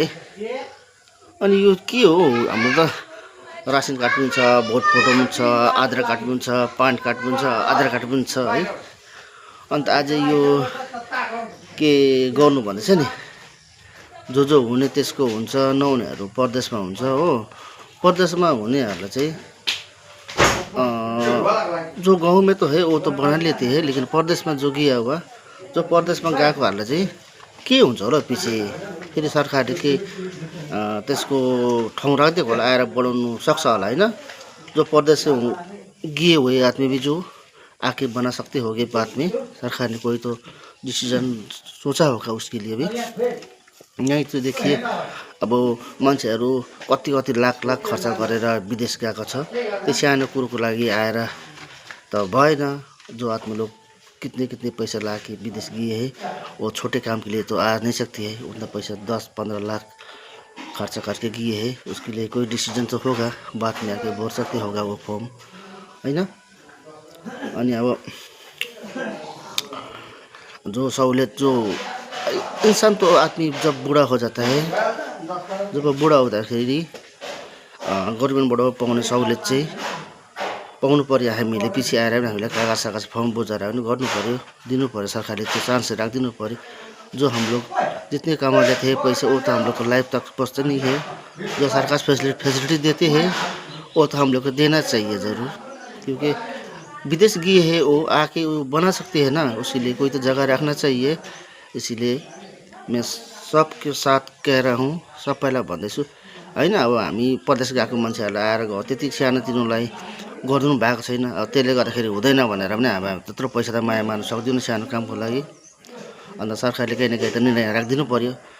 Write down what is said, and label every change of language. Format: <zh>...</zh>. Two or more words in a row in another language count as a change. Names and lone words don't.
<ne>अनि यो के हो, हाम्रो त रासन कार्ड पनि छ, भोट फोटो पनि छ, आधार कार्ड पनि छ, पान कार्ड पनि छ, आधार कार्ड पनि छ है। अन्त आज यो के गर्नु भन्दैछ नि, जो हुने त्यसको हुन्छ, नहुनेहरू परदेशमा हुन्छ हो। परदेशमा हुनेहरूलाई चाहिँ</ne> <hi>जो गाउँ में तो है वो तो बना लेते हैं, लेकिन परदेश में जो गया हुआ,</hi> <ne>जो परदेश में गएकोहरूलाई चाहिँ के हुन्छ होला पछि फेरि सरकारले के त्यसको ठाउँ राखिदिएको होला, आएर बनाउनु सक्छ होला हैन।</ne> <hi>जो परदेश से गए हुए आदमी भी जो आके बना सकते होगे बाद में, सरकार ने कोई तो डिसीजन सोचा होगा उसके लिए भी।</hi> <ne>यहीँ तो देखिए अब मान्छेहरू कति कति लाख लाख खर्च गरेर विदेश गएको छ, त्यो सानो कुरोको लागि आएर त भएन।</ne> <hi>जो आदमी लोग कितने पैसा ला के विदेश गए हैं, वो छोटे काम के लिए तो आ नहीं सकती है। उतना पैसा 10-15 लाख खर्चा करके गए हैं, उसके लिए कोई डिसीजन तो होगा, बाद में आके भर सकते होगा वो फॉर्म हैन।</hi> <ne>अनि अब जो सहूलियत,</ne> <hi>जो इंसान तो आदमी जब बूढ़ा हो जाता है,</hi> <ne>जब बूढ़ा हुँदाखेरि गभर्नमेन्टबाट पाउने सहूलियत चाहिँ पाउनु पर्यो। हामीले पछि आएर पनि हामीलाई कागज सागज फर्म बुझाएर पनि गर्नु पर्यो, दिनु पर्यो। सरकारले त्यो चान्स राखिदिनु पर्यो।</ne> <hi>जो हम लोग जितने कमाते थे पैसे, वो तो हम लोग को लाइफ तक पहुँचते नहीं है। जो सरकार फैसिलिटी देते हैं वो तो हम लोग को देना चाहिए ज़रूर, क्योंकि विदेश गए हैं वो आके वो बना सकते हैं ना, उसके लिए कोई तो जगह रखना चाहिए। इसीलिए मैं सबके साथ कह रहा हूँ,</hi> <ne>सबैलाई भन्दैछु हैन। अब हामी परदेश गएको मान्छेहरूलाई आएर त्यति सानोतिनोलाई गरिदिनु भएको छैन, त्यसले गर्दाखेरि हुँदैन भनेर पनि हामी त्यत्रो पैसा त माया मार्न सक्दैनौँ सानो कामको लागि। अन्त सरकारले केही न केही त निर्णय राखिदिनु पर्यो।</ne>